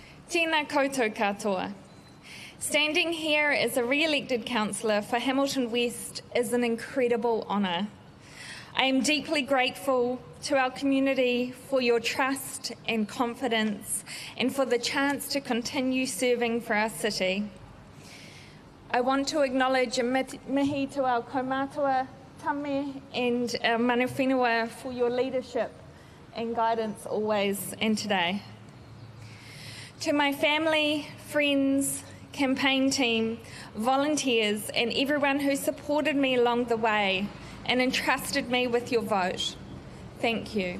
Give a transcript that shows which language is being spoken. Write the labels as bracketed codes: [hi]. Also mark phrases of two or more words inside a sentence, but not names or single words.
[mi] Tēnā koutou katoa. [en] Standing here as a re-elected councillor for Hamilton West is an incredible honour. I am deeply grateful to our community for your trust and confidence and for the chance to continue serving for our city. I want to acknowledge a mihi to our kaumātua tame and our [mi] mana whenua [en] for your leadership and guidance always and today. To my family, friends, campaign team, volunteers and everyone who supported me along the way and entrusted me with your vote, thank you.